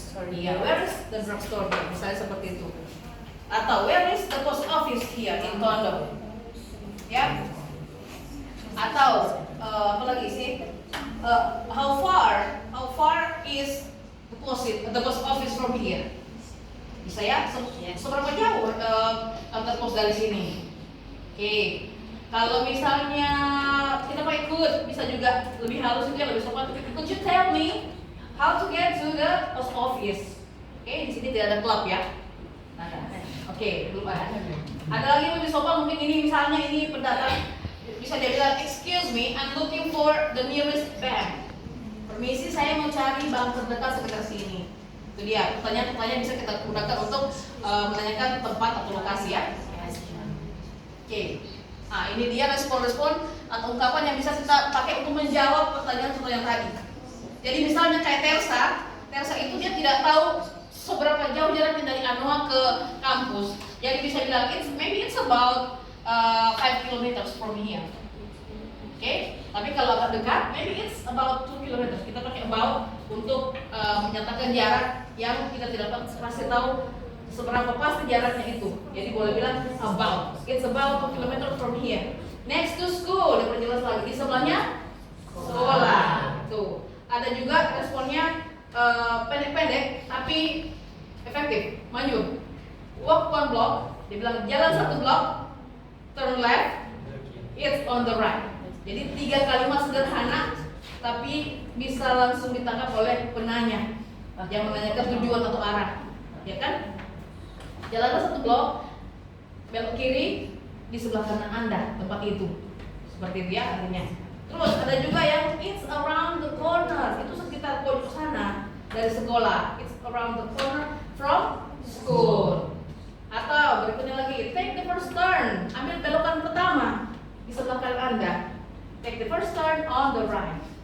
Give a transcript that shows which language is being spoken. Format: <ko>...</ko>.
<en>Yeah, where is the drugstore here?</en> <id>Misalnya seperti itu.</id> <en>Atau where is the post office here in Tondo? Ya.</en> <id>Atau apa lagi sih?</id> <en>How far is the post office from here?</en> <id>Bisa ya? Seberapa jauh kantor pos dari sini? Oke. Kalau misalnya kita pakai could, bisa juga lebih halus itu ya, lebih sopan.</id> <en>Could you tell me how to get to the post office?</en> <id>Oke, di sini tidak ada klub ya. Oke, belum ada. Ada lagi yang lebih sopan, mungkin ini misalnya ini pendatang. Bisa dia bilang,</id> <en>excuse me, I'm looking for the nearest bank.</en> <id>Permisi, saya mau cari bank terdekat sekitar sini. Itu dia, pertanyaan-pertanyaan bisa kita gunakan untuk menanyakan tempat atau lokasi ya. Oke. Nah, ini dia respon-respon atau ungkapan yang bisa kita pakai untuk menjawab pertanyaan-pertanyaan tadi. Jadi misalnya kayak Tersa itu dia tidak tahu seberapa jauh jaraknya dari Anoa ke kampus. Jadi bisa bilang,</id> <en>maybe it's about 5 kilometers from here. Oke,</en> <id>tapi kalau agak dekat,</id> <en>maybe it's about 2 kilometers.</en> <id>Kita pakai about untuk menyatakan jarak yang kita tidak pasti tahu seberapa pasti jaraknya itu. Jadi boleh bilang about.</id> <en>It's about 2 kilometers from here. Next to school,</en> <id>diperjelas lagi. Di sebelahnya sekolah. Tuh. Ada juga responnya pendek-pendek tapi efektif.</id> <en>Maju. Walk 1 block.</en> <id>Dibilang jalan 1 block.</id> <en>Turn left. It's on the right.</en> <id>Jadi 3 kalimat sederhana tapi bisa langsung ditangkap oleh penanya yang menanyakan tujuan atau arah. Ya kan? Jalanlah 1 blok, belok kiri, di sebelah kanan Anda tempat itu. Seperti itu ya artinya. Terus ada juga yang</id> <en>it's around the corner,</en> <id>itu sekitar pojok sana dari sekolah. It's around the corner from school. Atau berikutnya lagi,</id> <en>take the first turn,</en> <id>ambil belokan pertama di sebelah kanan Anda.</id> <en>Take the first turn on the right.</en>